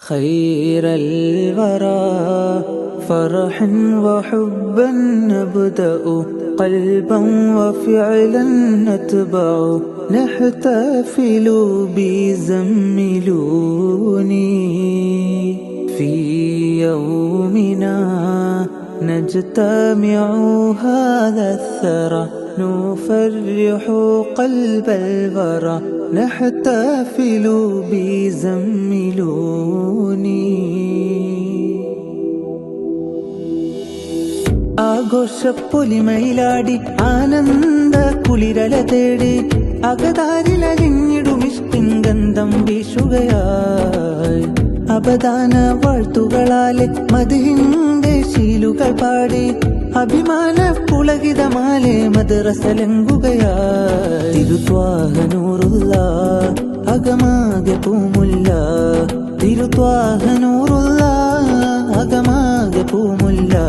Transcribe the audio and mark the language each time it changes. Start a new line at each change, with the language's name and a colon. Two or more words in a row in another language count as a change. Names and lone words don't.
Arabic: خير الورى فرحا وحبا نبدأ قلبا وفعلا نتبع نحتفل بزملوني في يومنا نجتمع هذا الثرى نفرح قلب الورى نحتفل
Malayalam: بزملوني ആഘോഷപ്പൊലിമയിലാടി ആനന്ദ കുളിരല തേടി അകതാരിലലിഞ്ഞിടുമിഷ്ടിൻ ഗന്ധം വീശുകയായി അപദാന വാഴ്ത്തുകളാലെ മദ്ഹിന്റെ ശീലുകൾ പാടി അഭിമാന പുളകിതമാലെ മദ്റസലങ്കുകയായി തിരുത്വാഹനൂറുള്ള അകമാകെ പൂമുല്ല തിരുത്വാഹനൂറുള്ള അകമാകെ പൂമുല്ല